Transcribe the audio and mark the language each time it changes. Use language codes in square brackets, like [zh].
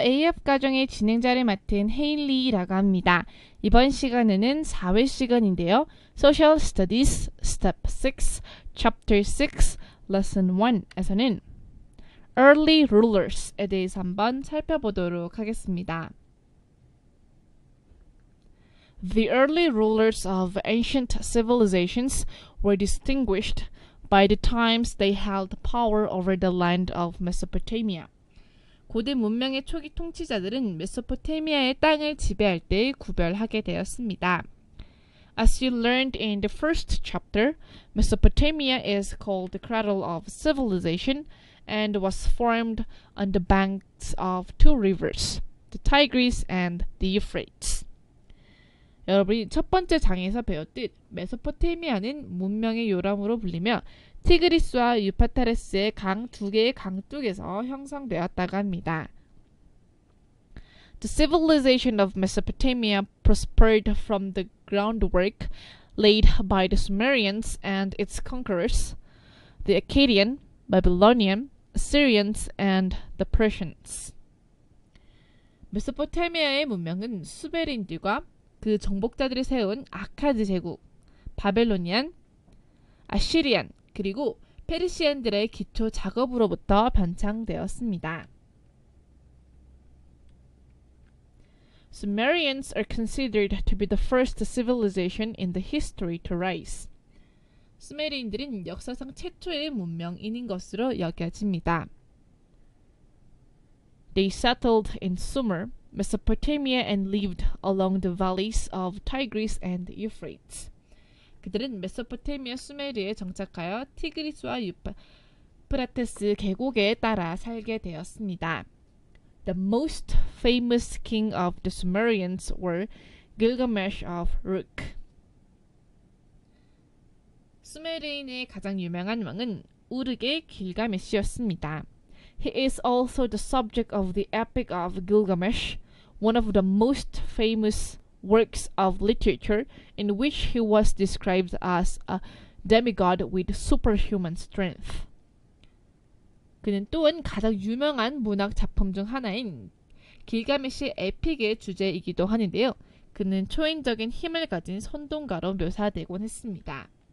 [ko] AF 가정의 진행자를 맡은 헤일리라고 합니다. 이번 시간에는 4회 시간인데요. [en] Social Studies Step 6, Chapter 6, Lesson 1에서는 Early Rulers에 [ko] 대해서 한번 살펴보도록 하겠습니다. [en] The early rulers of ancient civilizations were distinguished by the times they held power over the land of Mesopotamia. [ko] 고대 문명의 초기 통치자들은 메소포타미아의 땅을 지배할 때 구별하게 되었습니다. [en] As you learned in the first chapter, Mesopotamia is called the cradle of civilization and was formed on the banks of two rivers, the Tigris and the Euphrates. [ko] 여러분이 첫 번째 장에서 배웠듯 메소포타미아는 문명의 요람으로 불리며 티그리스와 유파타레스의 강 두 개의 강둑에서 형성되었다고 합니다. [en] The civilization of Mesopotamia prospered from the groundwork laid by the Sumerians and its conquerors, the Akkadian, Babylonian, Assyrians, and the Persians. [ko] 메소포타미아의 문명은 수메르인들과 그 정복자들이 세운 아카드 제국, 바벨로니안, 아시리안, 그리고 페르시안들의 기초 작업으로부터 변창되었습니다. [en] Sumerians are considered to be the first civilization in the history to rise. [ko] 수메르인들은 역사상 최초의 문명인인 것으로 여겨집니다. [en] They settled in Sumer, Mesopotamia and lived along the valleys of Tigris and Euphrates. [ko] 그들은 메소포타미아 수메르에 정착하여 티그리스와 유프라테스 계곡에 따라 살게 되었습니다. [en] The most famous king of the Sumerians were Gilgamesh of Uruk. [ko] 수메르인의 가장 유명한 왕은 우르크의 길가메시였습니다. [en] He is also the subject of the Epic of Gilgamesh, one of the most famous works of literature in which he was described as a demigod with superhuman strength. [ko] 그는 또한 가장 유명한 문학 작품 중 하나인 길가메시 에픽의 주제이기도 하는데요. 그는 초인적인 힘을 가진 선동가로 묘사되곤 했습니다.